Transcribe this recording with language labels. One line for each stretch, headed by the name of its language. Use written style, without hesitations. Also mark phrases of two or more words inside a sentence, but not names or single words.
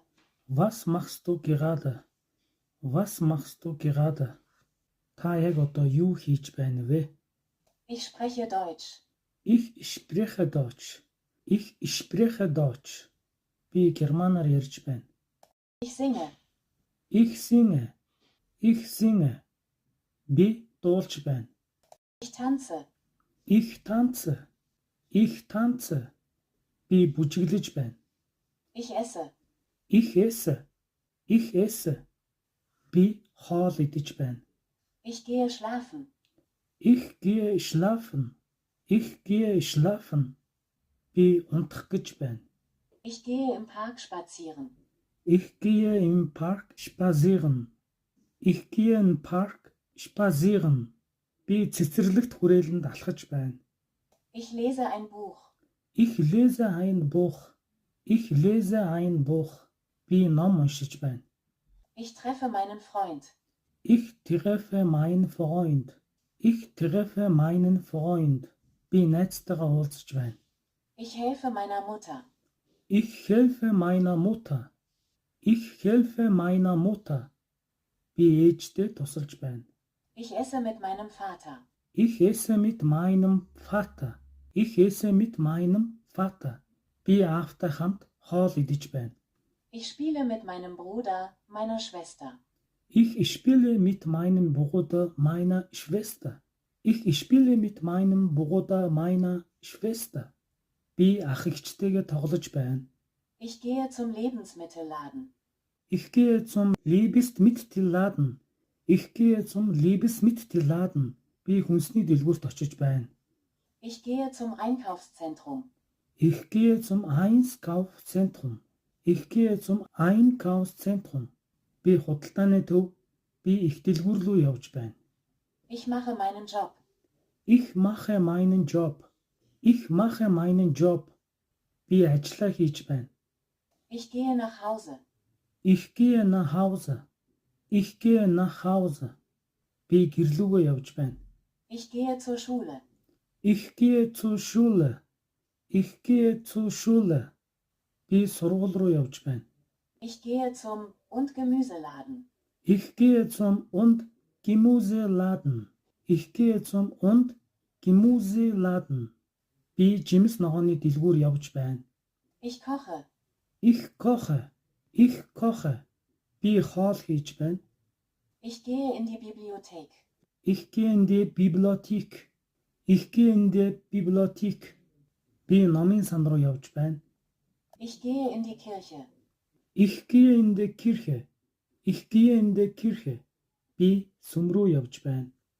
German: Was machst du gerade? Was machst du gerade?
Mongolian: Та яг одоо юу хийж байна вэ?
German: Ich spreche Deutsch. Ich spreche Deutsch. Ich spreche Deutsch.
Mongolian: Би германаар ярьж байна.
German: Ich singe. Ich singe. Ich singe.
Mongolian: Би дуулж байна.
German: Ich tanze. Ich tanze. Ich tanze.
Mongolian: Би бүжиглэж байна.
German: Ich esse. Ich esse. Ich esse.
Mongolian: Би хоол идэж байна.
German: Ich gehe schlafen. Ich gehe schlafen. Ich gehe schlafen.
Mongolian: Би унтах гэж байна.
German: Ich gehe im Park spazieren. Ich gehe im Park spazieren. Ich gehe im Park spazieren.
Mongolian: Би цэцэрлэгт хүрээлэнд алхаж байна.
German: Ich lese ein Buch. Ich lese ein Buch. Ich lese ein Buch.
Mongolian: Би ном уншиж байна.
German: Ich treffe meinen Freund. Ich treffe meinen Freund. Ich treffe meinen Freund.
Mongolian: Би найзтайгаа уулзаж байна.
German: Ich helfe meiner Mutter. Ich helfe meiner Mutter. Ich helfe meiner Mutter.
Mongolian: Би ээжтэй тусалж байна.
German: Ich esse mit meinem Vater. Ich esse mit meinem Vater. Ich esse mit meinem Vater.
Mongolian: Би аавтай хамт хоол идэж байна.
German: Ich spiele mit meinem Bruder, meiner Schwester. Ich spiele mit meinem Bruder, meiner Schwester. Ich spiele mit meinem Bruder, meiner Schwester.
Mongolian: Би ах эгчтэйгээ тоглож байна.
German: Ich gehe zum Lebensmittelladen. Ich gehe zum Lebensmittelladen. Ich gehe zum Lebensmittelladen.
Mongolian: Би хүнсний дэлгүүрт очиж байна.
German: Ich gehe zum Einkaufszentrum. Ich gehe zum Einkaufszentrum. Ich gehe zum Einkaufszentrum.
Mongolian: Би худалдааны төв. Би их дэлгүүр рүү явж байна.
German: Ich mache meinen Job. Ich mache meinen Job. Ich mache meinen Job.
Mongolian: Би ажиллаа хийж байна.
German: Ich gehe nach Hause. Ich gehe nach Hause. Ich gehe nach Hause.
Mongolian: Би гэрлүүгөө явж байна.
German: Ich gehe zur Schule. Ich gehe zur Schule. Ich gehe zur Schule.
Mongolian: Би сургууль руу явж байна.
German: Ich gehe zum und Gemüseladen. Ich gehe zum und Gemüseladen. Ich gehe zum und Gemüseladen.
Mongolian: Би жимс ногооны дэлгүүр явж байна.
German: Ich koche. Ich koche. Ich koche.
Mongolian: Би хоол хийж байна.
German: Ich gehe in die Bibliothek. Ich gehe in die Bibliothek. Ich gehe in die Bibliothek.
Mongolian: Би номын сан руу явж байна.
German: Ich gehe in die Kirche. Ich gehe in die Kirche. Ich gehe in die Kirche.
Mongolian: Би сүм рүү явж байна.